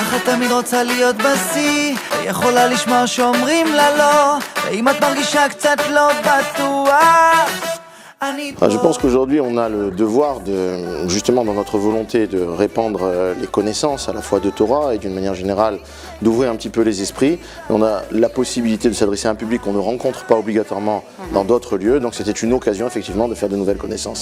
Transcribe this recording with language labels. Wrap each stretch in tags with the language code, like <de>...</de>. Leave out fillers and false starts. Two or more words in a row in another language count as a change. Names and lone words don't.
<he>תמיד רוצה להיות בשיא, יכולה לשמוע שאומרים לה לא, ואם את מרגישה קצת לא בטוח.</he> <fr>Je pense qu'aujourd'hui on a le devoir de, justement dans notre volonté de répandre les connaissances à la fois de Torah et d'une manière générale d'ouvrir un petit peu les esprits. On a la possibilité de s'adresser à un public qu'on ne rencontre pas obligatoirement dans d'autres lieux, donc c'était une occasion effectivement de faire de nouvelles connaissances.</fr>